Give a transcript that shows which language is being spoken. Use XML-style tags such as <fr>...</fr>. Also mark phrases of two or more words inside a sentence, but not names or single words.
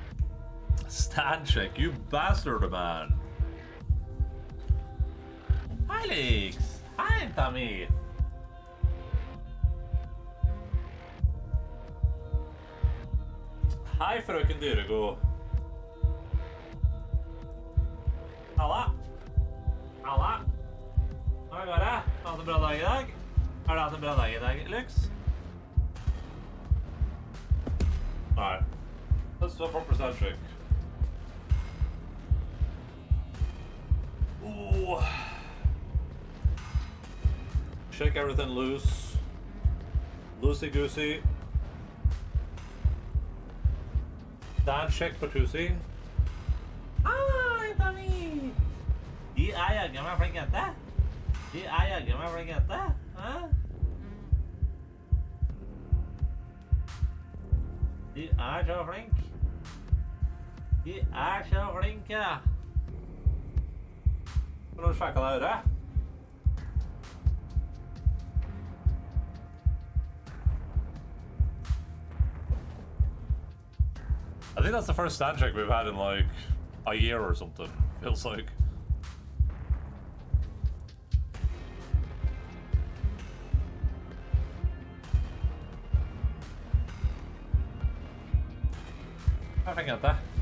<en>Stand check, you bastard, man. Hi, Leaks. Hi,</en> <no>Tommy. Hei, frøken Dyregod. Halla. Halla. Hva går det? Har du hatt en bra dag i dag? Har du hatt en bra dag i dag, Lux? Nei.</no> <en>Let's do a proper sound check. Ooh. Shake everything loose. Loosey-goosey. Dan, check Patusi. Hi, Tommy!</en> <no>De jaggu meg flink jente. De jaggu meg flink jente. Hæ? De så flink. De så flinke. Har du sjekket deg øret?</no> <en>I think that's the first stand check we've had in like a year or something, feels like. I think that.</en>